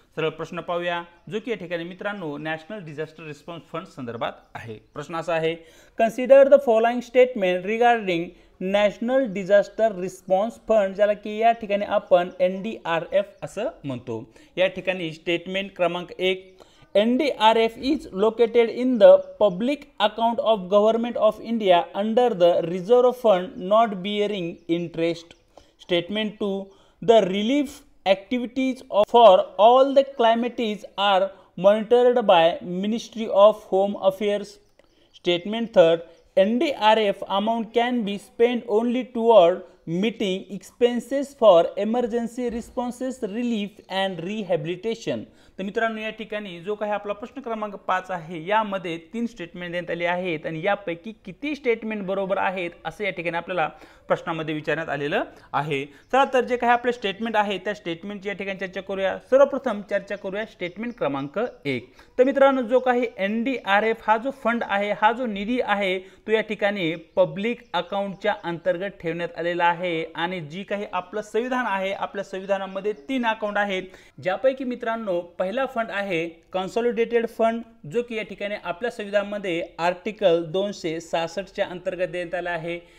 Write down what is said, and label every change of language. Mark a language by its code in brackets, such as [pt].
[mr] सरळ प्रश्न पाहूया, जो की या ठिकाणी मित्रांनो नॅशनल डिझास्टर रिस्पॉन्स फंड संदर्भात आहे। प्रश्न असा आहे, [en] consider the following statement regarding national disaster response fund, [mr] ज्याला की या ठिकाणी आपण NDRF असं म्हणतो। या ठिकाणी स्टेटमेंट क्रमांक 1, [en] NDRF is located in the public account of Government of India under the reserve fund not bearing interest. Statement 2. The relief activities for all the calamities are monitored by Ministry of Home Affairs. Statement 3. NDRF amount can be spent only toward meeting expenses for emergency responses, relief and rehabilitation. [mr] तर मित्रांनो या ठिकाणी जो काही आपला प्रश्न क्रमांक 5 आहे यामध्ये 3 स्टेटमेंट देण्यात आले आहेत आणि यापैकी किती स्टेटमेंट बरोबर आहेत असे या ठिकाणी आपल्याला प्रश्नामध्ये विचारण्यात आलेलं आहे. चला तर जे काही आपले स्टेटमेंट आहे त्या स्टेटमेंटची या ठिकाणी चर्चा करूया. सर्वप्रथम चर्चा करूया स्टेटमेंट क्रमांक 1. तर मित्रांनो जो काही NDRF हा जो फंड आहे, हा जो निधी आहे तो या ठिकाणी पब्लिक अकाउंटच्या अंतर्गत ठेवण्यात आलेला आहे आणि जी काही आपलं संविधान आहे, आपल्या संविधानामध्ये 3 अकाउंट आहेत, ज्यापैकी मित्रांनो पहिला फंड आहे कन्सॉलिडेटेड फंड, जो की या ठिकाणी आपल्या संविधानामध्ये आर्टिकल 266 च्या अंतर्गत देण्यात आला आहे.